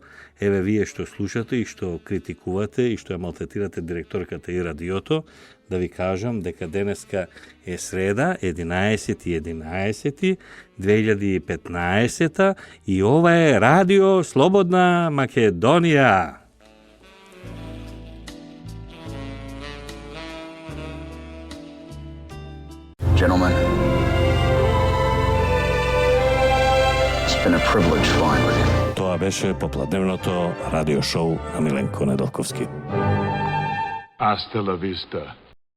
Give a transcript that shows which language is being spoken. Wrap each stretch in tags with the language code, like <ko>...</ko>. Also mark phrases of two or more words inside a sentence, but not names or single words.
<mk>Еве вие што слушате и што критикувате и што ја малтретирате директорката и радиото, да ви кажам дека денеска е среда, 11.11.2015 и ова е Радио Слободна Македонија.</mk> <en>Gentlemen, it's been a privilege flying with you.</en> <mk>Тоа беше попладневното радио шоу на Миленко Неделковски.</mk> <es>Hasta la vista,</es>